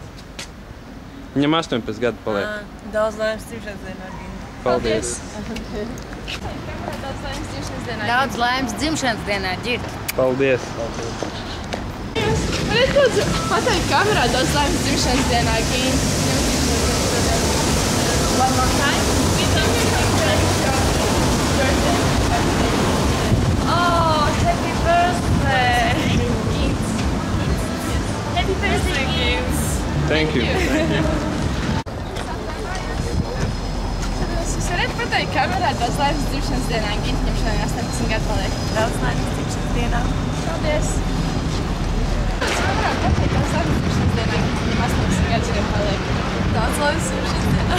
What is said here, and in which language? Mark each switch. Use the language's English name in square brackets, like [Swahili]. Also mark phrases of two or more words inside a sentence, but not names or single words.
[Latvian] Viņam 18 gadu paliek. Daudz laimes dzimšanas dienā, Gint. Paldies! Daudz laimes dzimšanas dienā. Daudz laimes dzimšanas dienā, Gint. Paldies! Varat lūdzu pateikt kamerā daudz laimes dzimšanas dienā, Gint. [English] One more time. Oh, happy birthday! Gint. Happy birthday, Gint. Thank you. [Latvian] Jūs varat pateikt kamerā daudz laimes dzimšanas dienā, Gint. Viņam šodien 18 gadu dienā. Paldies! Man varētu pateikt, ka Zaimas dzimšanas dienā viņam 18 gadus ir paliek. Daudz laimes dzimšanas dienā.